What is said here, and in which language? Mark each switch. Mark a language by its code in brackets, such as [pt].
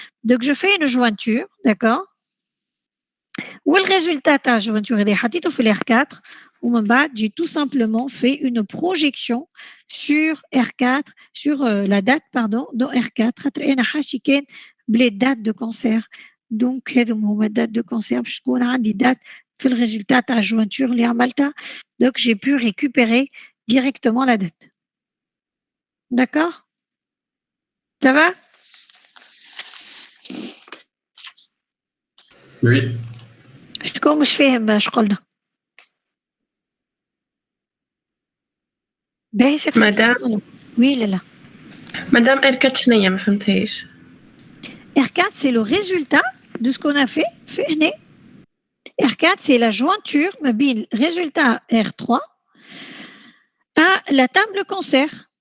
[fr] Donc je fais une jointure, d'accord? [ar] والريزولتا تاع الجوانتور هذه حطيته في الR4 ومن بعد [fr] j'ai tout simplement fait une projection sur R4 sur la date pardon dans R4 [ar] خاطر انا حاشي كان بلي دات دو كونسير دونك هذوم هما دات دو كونسير باش تكون عندي دات في الريزولتا تاع الجوانتور اللي عملتها [fr] donc j'ai pu récupérer directement la date. D'accord? Ça va? Oui. [ar] شكون مش فاهم اش قلنا؟ باهي سي مدام وي لا مدام R4 شنيا ما فهمتهاش. [fr] R4 c'est le résultat de ce qu'on a fait [ar] في هنا. [fr] R4 c'est la jointure ما بين résultat R3 à la table concert.